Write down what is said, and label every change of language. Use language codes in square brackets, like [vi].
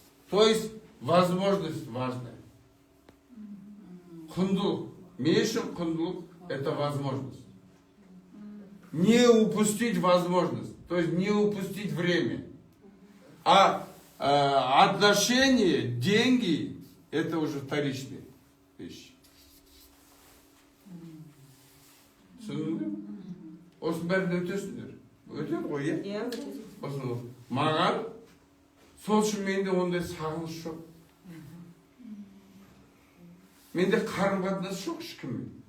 [ru] То есть возможность важная. [kk] Құндылық. Мен үшін құндылық [ru] это возможность. Не упустить возможность. То есть не упустить время. А отношения, деньги это уже вторичные вещи. [kk] Түсіндіңдер? Осының бәрін өтесіңдер. Өтеді ғой, иә? Иә, өтеді. Маған сол үшін менде ондай сағыныш жоқ. Менде қарым-қатынас жоқ ешкіммен.